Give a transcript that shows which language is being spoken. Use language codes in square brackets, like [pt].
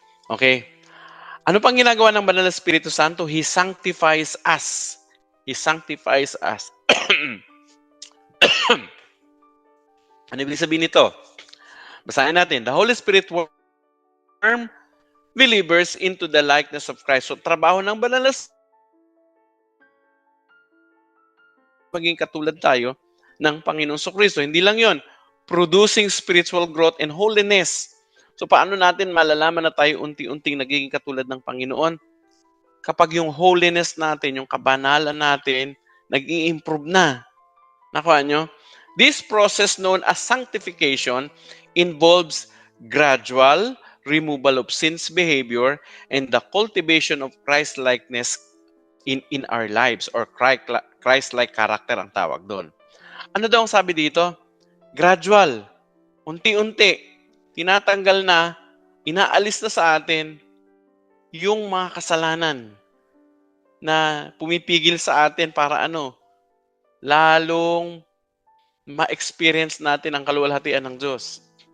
[tl] Okay? Ano pang ginagawa ng Banal na Espiritu Santo? [en] He sanctifies us. He sanctifies us. [tl] Ano ibig sabihin nito? Basahin natin. [en] The Holy Spirit form believers into the likeness of Christ. [tl] So, trabaho ng Banal na Espiritu maging katulad tayo ng Panginoong Kristo. Hindi lang yon, [en] producing spiritual growth and holiness. [tl] So, paano natin malalaman na tayo unti-unting nagiging katulad ng Panginoon? Kapag yung holiness natin, yung kabanalan natin, nag-i-improve na. Nakuha nyo? [en] This process known as sanctification involves gradual removal of sin's behavior and the cultivation of Christ-likeness in our lives, or Christ-like character [tl] ang tawag doon. Ano daw ang sabi dito? Gradual. Unti-unti. Tinatanggal na, inaalis na sa atin yung mga kasalanan na pumipigil sa atin para lalong ma-experience natin ang kaluwalhatian ng Diyos.